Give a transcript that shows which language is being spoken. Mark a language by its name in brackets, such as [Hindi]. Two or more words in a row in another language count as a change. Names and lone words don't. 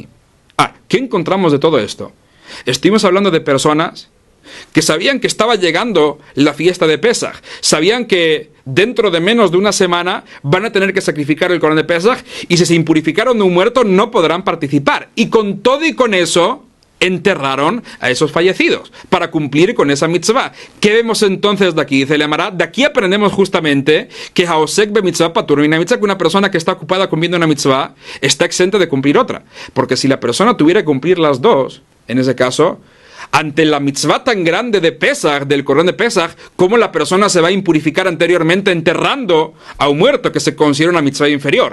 [Spanish] ¿Qué encontramos de todo esto? Estuvimos hablando de personas que sabían que estaba llegando la fiesta de Pesach, sabían que dentro de menos de una semana van a tener que sacrificar el Corán de Pesach, y si se impurificaron de un muerto no podrán participar, y con todo y con eso enterraron a esos fallecidos para cumplir con esa mitzvah. ¿Qué vemos entonces de aquí? Dice el Amará, de aquí aprendemos justamente que [Hebrew] העוסק במצווה פטור מן המצווה, [Spanish] que una persona que está ocupada cumpliendo una mitzvah está exenta de cumplir otra, porque si la persona tuviera que cumplir las dos, en ese caso ante la mitzvah tan grande de Pesach, del Corban de Pesach, cómo la persona se va a impurificar anteriormente enterrando a un muerto que se considera una mitzvah inferior.